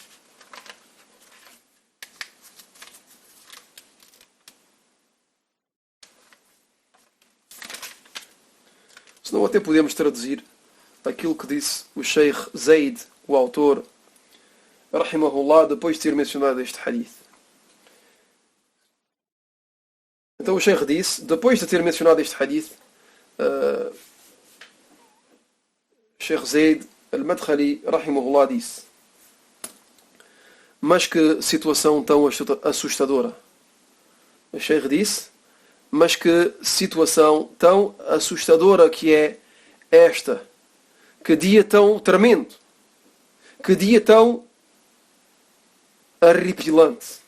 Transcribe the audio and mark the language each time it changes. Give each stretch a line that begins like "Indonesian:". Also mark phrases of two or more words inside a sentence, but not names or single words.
Portuguese: Senão até podemos traduzir aquilo que disse o Sheikh Zaid, o autor, rahimahullah, depois de ter mencionado este hadith. Então o Sheikh disse, depois de ter mencionado este hadith, Sheikh Zaid al-Madkhali, rahimahullah, disse: mas que situação tão assustadora. O Sheikh disse: mas que situação tão assustadora que é esta. Que dia tão tremendo. Que dia tão horripilante.